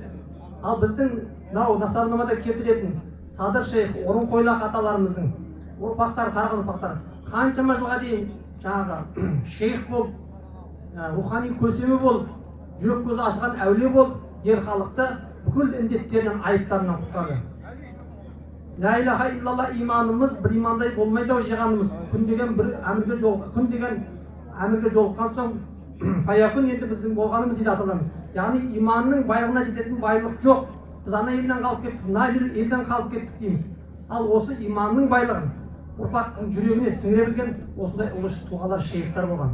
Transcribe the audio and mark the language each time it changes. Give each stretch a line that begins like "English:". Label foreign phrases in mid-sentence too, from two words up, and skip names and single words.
Kazakh: Ал біздің мынау Насарнамада келтіретін Садыр шейх, Орынқойлақ аталарымыздың ұрпақтары, тараған ұрпақтары қаншама жылға дейін жаңағы шейх болып, рухани көсемі болып, жүрек көзі ашылған әулие болып, ел халықты бүкіл індеттерінен, айыптарынан құтқарды.
Arabic: لا إله إلا الله
Kazakh: иманымыз бір имандай болмайды ау жиғанымыз. Күн деген әмірге жолыққан соң фаякун енді біздің болғанымыз дейді аталарымыз. Яғни иманның байлығына жететін байлық жоқ. Біз ана елден қалып кеттік, мына елден қалып кеттік дейміз. Ал осы иманның байлығын ұрпақтың жүрегіне сіңіре білген осындай ұлы тұлғалар, шейхтар болған.